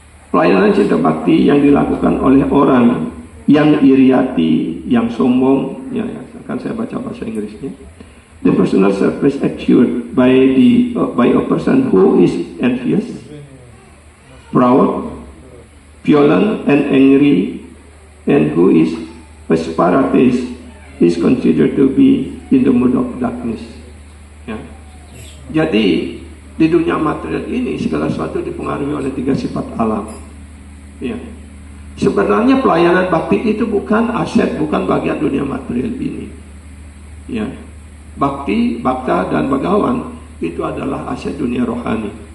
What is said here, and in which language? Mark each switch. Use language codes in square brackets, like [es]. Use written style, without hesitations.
[id] Pelayanan cinta bakti yang dilakukan oleh orang yang iri hati, yang sombong, ya, akan saya baca bahasa Inggrisnya. [en] The personal service assured by a person who is envious, proud, violent, and angry, and who is a separatist, is considered to be in the mood of darkness. [id] Ya. Jadi di dunia material ini segala sesuatu dipengaruhi oleh 3 sifat alam. Ya. Sebenarnya pelayanan bakti itu bukan aset, bukan bagian dunia material ini. Ya. Bakti, bakta, dan bagawan itu adalah aset dunia rohani.